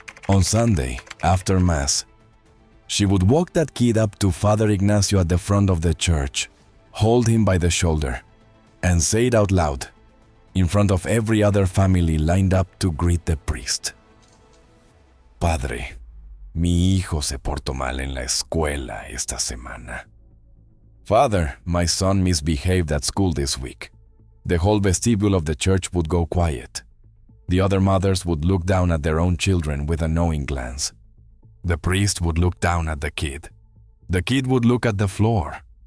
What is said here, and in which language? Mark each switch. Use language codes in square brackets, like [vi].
[en] On Sunday, after Mass, she would walk that kid up to Father Ignacio at the front of the church, hold him by the shoulder, and say it out loud, in front of every other family lined up to greet the priest. [es] Padre, mi hijo se portó mal en la escuela esta semana. [en] Father, my son misbehaved at school this week. The whole vestibule of the church would go quiet. The other mothers would look down at their own children with a knowing glance. The priest would look down at the kid. The kid would look at the floor.